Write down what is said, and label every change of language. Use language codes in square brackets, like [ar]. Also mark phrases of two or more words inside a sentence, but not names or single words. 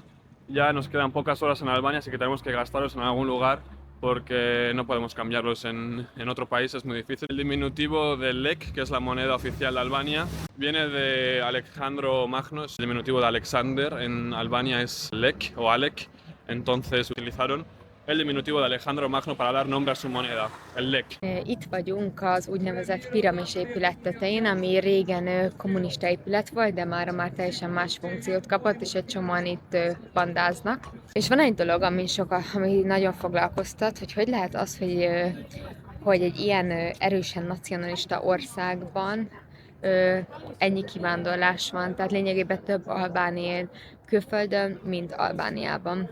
[es] Ya nos quedan pocas horas en Albania, así que tenemos que gastarlos en algún lugar porque no podemos cambiarlos en otro país, es muy difícil. El diminutivo del lek, que es la moneda oficial de Albania, viene de Alejandro Magno, el diminutivo de Alexander en Albania es lek o alek, entonces utilizaron el diminutivo de Alejandro Magno para dar nombre a su moneda, el lek. [hu] Itt vagyunk az úgynevezett piramis épület tetején, ami régen kommunista épület volt, de már teljesen más funkciót kapott, és egy csomóan itt bandáznak. És van egy dolog, ami nagyon foglalkoztat, hogy lehet az, hogy egy ilyen erősen nacionalista országban ennyi kivándorlás van, tehát lényegében több albán él külföldön, mint Albániában.